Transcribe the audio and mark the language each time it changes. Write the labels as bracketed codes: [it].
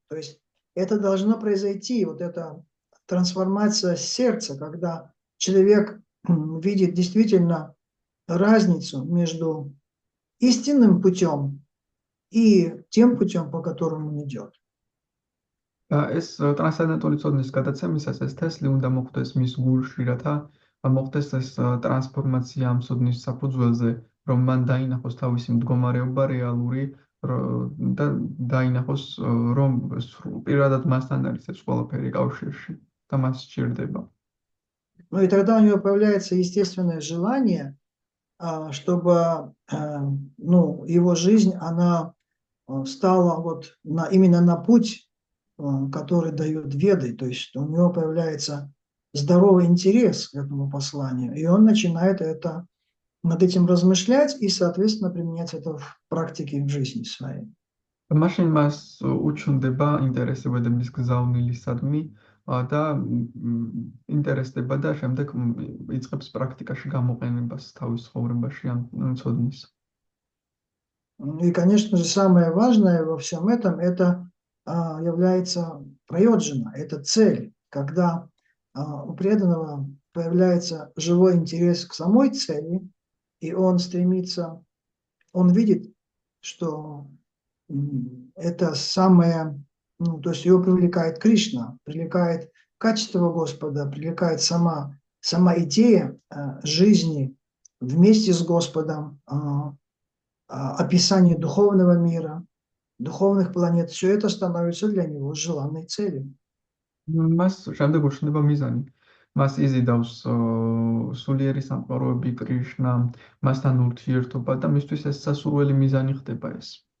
[ru] То есть это должно произойти, вот эта трансформация сердца, когда человек видит действительно разницу между истинным путем и тем путем, по которому он идет. [ka] ეს ტრანსცენდენტული ცოდნის გადაცემისას ეს თესლი უნდა მოხდეს მის გულში, რათა მოხდეს ეს ტრანსფორმაცია ამ ცოდნის საფუძველზე, რომ მან დაინახოს თავისი მდგომარეობა რეალური და დაინახოს, რომ პირადად მასთან არის ეს ყველაფერი კავშირში და მას სჭირდება. [ru] Ну и тогда у него появляется естественное желание, чтобы его жизнь, она стала вот именно на путь, который дают веды, то есть у него появляется здоровый интерес к этому посланию, и он начинает над этим размышлять и, соответственно, применять это в практике в жизни своей. [ka] მაშინ მას უჩნდება ინტერესი ვედების გზავნილისადმი და ინტერესდება და შემდეგ იწყებს პრაქტიკაში გამოყენებას თავის ცხოვრებაში ამ ცოდნის. [ru] И, конечно же, самое важное во всем этом это является прайоджана, это цель, когда у преданного появляется живой интерес к самой цели, и он стремится, он видит, что это самое, то есть его привлекает Кришна, привлекает качество Господа, привлекает сама идея жизни вместе с Господом, описание духовного мира, духовных планет, все это становится для него желанной целью. [ka] მას შემდეგ უჩნდება მიზანი. მას იზიდავს სულიერი სამყაროები, კრიშნა, მასთან ურთიერთობა და მისთვის ეს სასურველი მიზანი ხდება ეს.